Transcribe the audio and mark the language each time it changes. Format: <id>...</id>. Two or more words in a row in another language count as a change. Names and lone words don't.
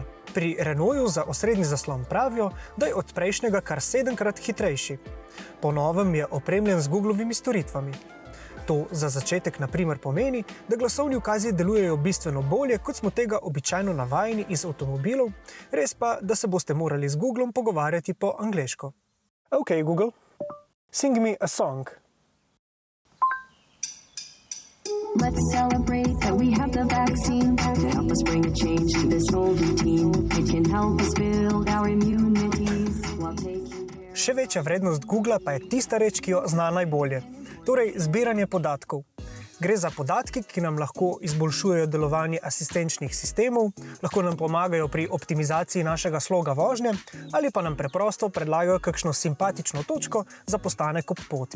<sl>Pri Renaultu za osrednji zaslon pravijo, da je od prejšnjega kar 7-krat hitrejši. Po novem je opremljen z Googlovimi storitvami. To za začetek na primer pomeni, da glasovni ukazi delujejo bistveno bolje, kot smo tega običajno navajeni iz avtomobilov, res pa, da se boste morali z Googlom pogovarjati po angleško.</sl> <en>Ok, Google, sing me a song. Let's celebrate that we have the vaccine to help us bring a change to this old routine. It can help us build our immunities while taking care.</en> <sl>Še večja vrednost Googla pa je tista reč, ki jo zna najbolje, torej zbiranje podatkov. Gre za podatki, ki nam lahko izboljšujejo delovanje asistenčnih sistemov, lahko nam pomagajo pri optimizaciji našega sloga vožnje ali pa nam preprosto predlagajo kakšno simpatično točko za postanek ob poti.</sl>